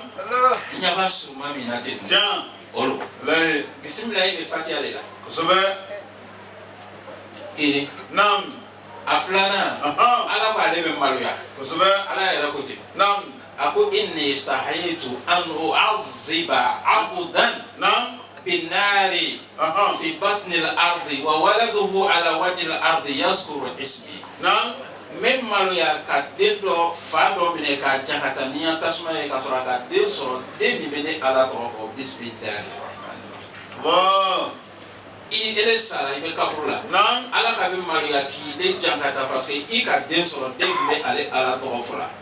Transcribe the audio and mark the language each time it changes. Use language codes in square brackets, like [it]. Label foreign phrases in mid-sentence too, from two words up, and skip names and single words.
[bm] I ɲɛ b'a suruma min na ten. Tiɲɛ. Olu. Layi. Bisimilahi bɛ fatiya de la. Kosɛbɛ. Kelen. Naam. A filanan. Ala ko ale bɛ maloya. Kosɛbɛ. Ala yɛrɛ ko ten. Naam. [ar] A ko إني استحييت أن أعذب عبدا. Naam. بالنار في بطن الأرض وولده على وجه الأرض يذكر اسمي. [bm] Naam. Même malo ya ka den dɔ fa dɔ minɛ k'a jakata ni yan tasuma ye ka sɔrɔ a ka den sɔrɔ den min bɛ ne ala tɔgɔ fɔ [ar] بسم الله الرحمن الرحيم. [bm] Wow. I ele sara i bɛ kaburu la. Naam. Ala ka bɛ malo ya k'i den jakata [fr] parce que [bm] i ka den sɔrɔ den min bɛ ale ala tɔgɔ fɔ la.